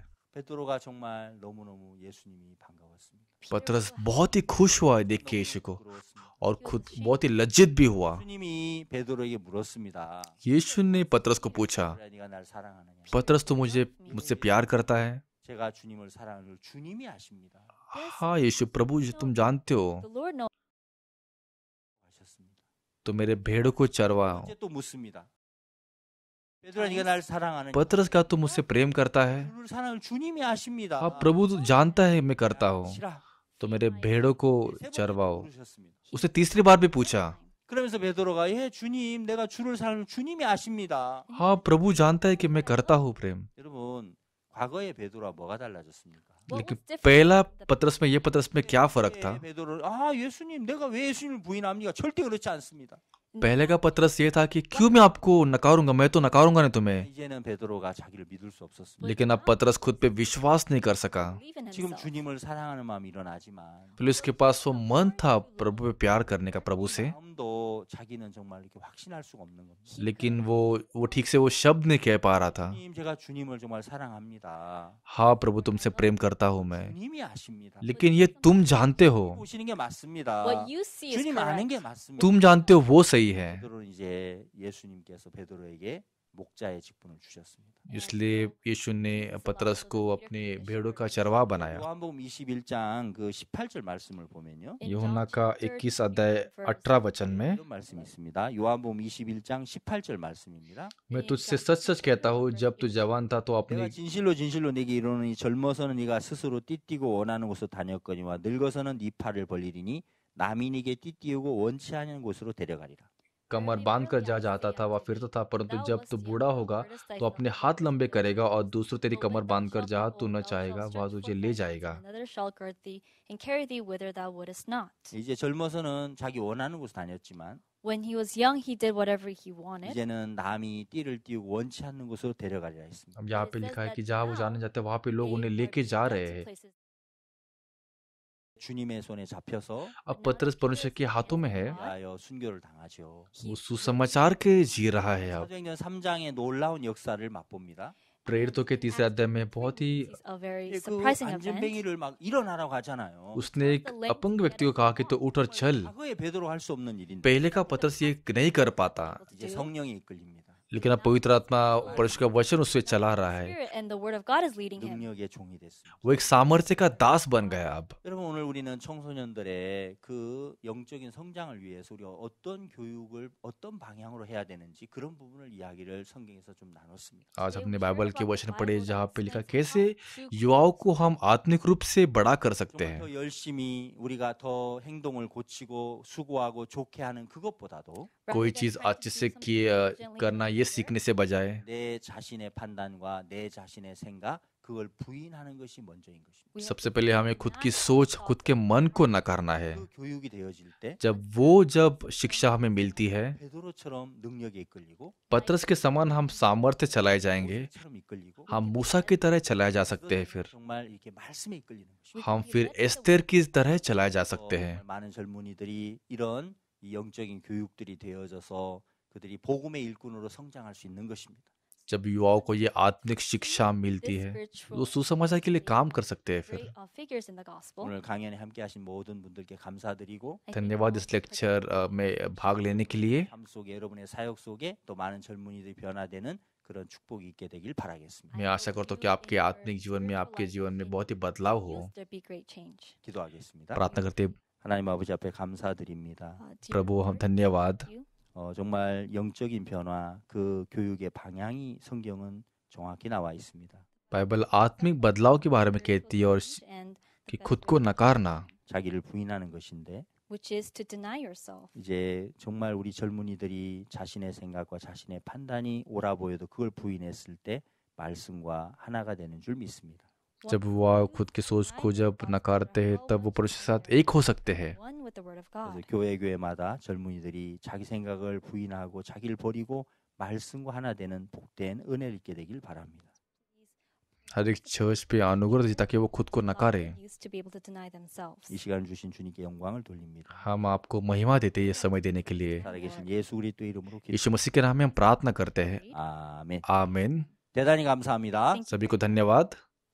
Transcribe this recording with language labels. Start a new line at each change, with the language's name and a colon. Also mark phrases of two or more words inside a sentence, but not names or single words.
Korean: 베드로가 정말 너무너무 예수님이 반가웠습니다.
Hindi: पतरस बहुत ही खुश हुआ देख के यीशु को
Korean: 부러웠습니다.
Hindi: और खुद बहुत ही लज्जित भी हुआ।
Korean: 예수님이 베드로에게 물었습니다.
Hindi: यीशु ने पतरस को पूछा,
Korean: 베드로야, 네가 날 사랑하느냐?
Hindi: पतरस तो मुझसे प्यार करता है?
Korean: 제가 주님을 사랑하는 줄 주님이 아십니다.
Hindi: हाँ यीशु प्रभु जी तुम जानते हो,
English: The Lord knows.
Korean: 하셨습니다.
Hindi: तो मेरे भेड़ों को चरवाओ।
Korean: 이제 또 묻습니다. 베드로야, 네가 날 사랑하느냐?
Hindi: पतरस का तुम मुझसे प्रेम करता है?
Korean: 주를 사랑을 주님이 아십니다.
Hindi: हाँ प्रभु तो जानता है मैं करता हूँ,
Korean: 싫어.
Hindi: तो मेरे भेड़ों को
Korean: 세 번째
Hindi: चरवाओ।
Korean: 물으셨습니다.
Hindi: उसने तीसरी बार भी पूछा,
Korean: 그러면서 베드로가 예 주님 내가 주를 사랑하는 주님이 아십니다.
Hindi: हाँ प्रभु जानता है कि मैं करता हूँ प्रेम।
Korean: 여러분 과거의 베드로와 뭐가 달라졌습니까?
Hindi: लेकिन पहला पतरस में ये पतरस में क्या फर्क था?
Korean: 베드로 아 예수님 내가 왜 예수님을 부인합니까? 절대 그렇지 않습니다.
Hindi: पहले का पतरस ये था कि क्यों मैं आपको नकारूंगा, मैं तो नकारूंगा नहीं तुम्हें।
Korean: 이제는 베드로가 자기를 믿을 수 없었습니다.
Hindi: लेकिन अब पतरस खुद पे विश्वास नहीं कर सका।
English: Believe in
Korean: 지금
English: himself.
Korean: 주님을 사랑하는 마음이 일어나지만
Hindi: फिर उसके पास वो मन था प्रभु पे प्यार करने का, प्रभु से,
Korean: 마음도 자기는 정말 이렇게 확신할 수가 없는 겁니다.
Hindi: लेकिन वो ठीक से वो शब्द नहीं कह पा रहा था।
Korean: 주님 제가 주님을 정말 사랑합니다.
Hindi: हाँ प्रभु तुमसे प्रेम करता हूँ मैं,
Korean: 주님이 아십니다.
Hindi: लेकिन ये तुम जानते हो,
Korean: 보시는 게 맞습니다.
English: What you see is
Korean: 주님 아는 게
English: correct.
Korean: 맞습니다.
Hindi: तुम जानते हो वो सही है।
Korean: 베드로는 이제 예수님께서 베드로에게 목자의 직분을 주셨습니다.
Hindi: इसलिए यीशु ने पतरस को अपने भेड़ों का चरवाहा बनाया।
Korean: 요한복음 21장 그 18절 말씀을 보면요.
Hindi: यूहन्ना का 21 अध्याय 18 वचन में,
Korean: 이런 말씀이 있습니다. 요한복음 21장 18절 말씀입니다.
Hindi: मैं तुझसे सच सच कहता हूँ जब तू जवान था तो अपनी
Korean: 내가 진실로 진실로 네게 이르노니 젊어서는 네가 스스로 띠띠고 원하는 곳으로 다녔거니와 늙어서는 네 팔을 벌리리니 남이 네게 띠띠우고 원치 않은 곳으로 데려가리라.
Hindi: कमर बांध कर जा जाता था, वह फिरता था, परंतु जब तू बूढ़ा होगा तो अपने हाथ लंबे करेगा और दूसरों तेरी कमर बांध कर जहाँ तू न चाहेगा वह तुझे ले जाएगा।
English: Another shall gird thee and carry thee whither thou wouldest not.
Korean: 이제 젊어서는 자기 원하는 곳 다녔지만
English: When he was young, he did whatever he wanted.
Korean: 이제는 남이 띠를 띠우고 원치 않는 곳으로 데려가리라 했습니다.
Hindi: अब यहाँ पे लिखा है कि जहाँ वो जाने जाते वहाँ पे लोग उन्हें लेके जा रहे हैं।
Korean: 주님의 손에 잡혀서
Hindi: अब पतरस परमेश्वर के हाथों में है,
Korean: 위하여 순교를 당하죠.
Hindi: वो सुसमाचार के जी रहा है। अब
Korean: 사도행전 3장의 놀라운 역사를 맛봅니다.
Hindi: प्रेरितों के तीसरे अध्याय में बहुत ही
English: This is a very
Korean: 그
English: surprising event.
Korean: 안전뱅이를 막 일어나라고 하잖아요.
Hindi: उसने एक अपंग व्यक्ति को कहा कि तो उठ और चल।
Korean: 과거에 베드로 할 수 없는 일인데
Hindi: पहले का पतरस ये नहीं कर पाता,
Korean: 이제 성령이 이끌립니다.
Hindi: लेकिन अब पवित्र आत्मा परमेश्वर का वचन उससे चला रहा है।
English: Spirit and the word of God is leading him.
Korean: 능력의 종이 됐습니다.
Hindi: वो एक सामर्थ्य का दास बन गया। अब
Korean: 여러분 오늘 우리는 청소년들의 그 영적인 성장을 위해서 우리가 어떤 교육을 어떤 방향으로 해야 되는지 그런 부분을 이야기를 성경에서 좀 나눴습니다.
Hindi: आज हमने बाइबल के वचन पढ़े जहाँ पे लिखा कैसे युवाओं को हम आत्मिक रूप से बड़ा कर सकते
Korean: 정말
Hindi: हैं।
Korean: 더 열심히 우리가 더 행동을 고치고 수고하고 좋게 하는 그것보다도
Hindi: कोई चीज अच्छे से करना ये सीखने से बजाय
Korean: 내 자신의 판단과 내 자신의 생각 그걸 부인하는 것이 먼저인 것입니다.
Hindi: सबसे पहले हमें खुद की सोच, खुद के मन को नकारना है।
Korean: 그 교육이 되어질 때
Hindi: जब शिक्षा हमें मिलती है,
Korean: 베드로처럼 능력에 이끌리고
Hindi: पतरस के समान हम सामर्थ्य चलाए जाएंगे,
Korean: 모세처럼 이끌리고
Hindi: हम मूसा की तरह चलाए जा सकते हैं। फिर
Korean: 정말 이렇게 말씀에 이끌리는 것입니다.
Hindi: हम फिर एस्तेर की तरह चलाए जा सकते हैं।
Korean: 정말 많은 젊은이들이 이런 이 영적인 교육들이 되어져서 그들이 복음의 일꾼으로 성장할 수 있는 것입니다.
Hindi: जब युवाओं को ये आत्मिक शिक्षा मिलती है तो सुसमाचार के लिए काम कर सकते हैं। फिर
English: Great figures in the gospel.
Korean: 오늘 강연에 함께하신 모든 분들께 감사드리고
Hindi: धन्यवाद इस लेक्चर में भाग लेने के लिए।
Korean: 삶 속에 여러분의 사역 속에 또 많은 젊은이들이 변화되는 그런 축복이 있게 되길 바라겠습니다.
Hindi: मैं आशा करता हूँ कि आपके आत्मिक जीवन में, आपके जीवन में बहुत ही बदलाव हो।
English: There be great change.
Korean: 기도하겠습니다.
Hindi: प्रार्थना करते हैं,
Korean: 하나님 아버지 앞에 감사드립니다.
English: Dear
Hindi: प्रभु हम
English: Lord,
Hindi: धन्यवाद।
English: thank you.
Korean: 정말 영적인 변화 그 교육의 방향이 성경은 정확히 나와 있습니다.
Hindi: बाइबल आत्मिक बदलाव के बारे में कहती है और
English: And
Hindi: कि खुद को नकारना,
Korean: 자기를 부인하는 것인데
English: which is to deny yourself.
Korean: 이제 정말 우리 젊은이들이 자신의 생각과 자신의 판단이 옳아 보여도 그걸 부인했을 때 말씀과 하나가 되는 줄 믿습니다.
Hindi: जब वह खुद की सोच को जब नकारते हैं तब वो परमेश्वर के साथ एक हो सकते हैं।
English: One with the word of
Korean: 그래서
English: God.
Korean: 교회마다 젊은이들이 자기 생각을 부인하고 자기를 버리고 말씀과 하나 되는 복된 은혜를 있게 되길 바랍니다.
Hindi: हर एक चर्च पे अनुग्रह दीजिए ताकि वो खुद को नकारे।
English: Used to be able to deny themselves.
Korean: 이 시간을 주신 주님께 영광을 돌립니다.
Hindi: हम आपको महिमा देते हैं ये समय देने के लिए।
Korean: 살아계신 예수 그리스도 이름으로 기도.
Hindi: यीशु मसीह के नाम में हम प्रार्थना करते हैं।
Korean: 아멘.
Hindi: आमीन।
Korean: 대단히 감사합니다.
Hindi: सभी को धन्यवाद।